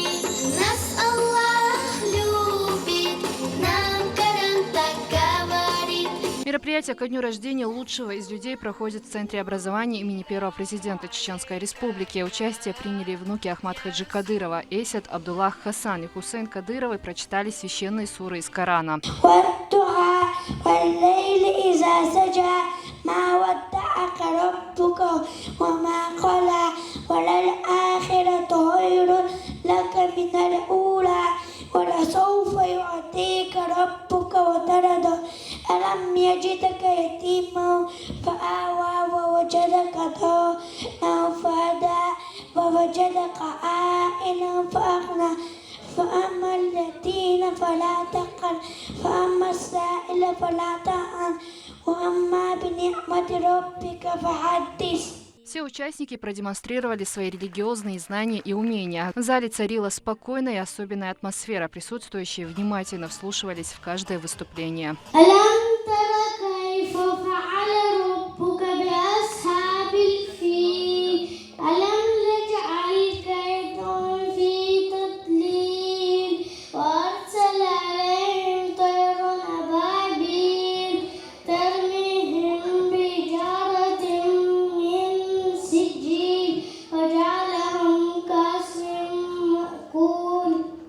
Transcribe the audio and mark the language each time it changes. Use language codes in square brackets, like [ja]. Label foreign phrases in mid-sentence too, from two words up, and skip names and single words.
[ru] Нас Аллах любит, нам Коран так говорит. Мероприятие ко дню рождения лучшего из людей проходит в Центре образования имени первого президента Чеченской Республики. Участие приняли внуки Ахмад Хаджи Кадырова, Эйсят Абдуллах Хасан и Хусейн Кадыровы прочитали священные суры из Корана. [ar] ما ودعك ربك وما قلى وللآخرة خير لك من الأولى ولسوف يعطيك ربك وترضى ألم يجدك يتيما فآوى ووجدك ضالا فهدى ووجدك عائلا فأغنى فأما اليتيم فلا تقهر فأما السائل فلا تنهر وأما بنعمة ربك فحدث. [ru] Все участники продемонстрировали свои религиозные знания и умения. В зале царила спокойная и особенная атмосфера. Присутствующие внимательно вслушивались в каждое выступление. [ar] كيف فعل ربك بأصحاب الفيل ألم نجعل كيدهم في تضليل وأرسل عليهم طيرا أبابيل ترميهم بحجارة من سجيل وجعلهم كعصف مأكول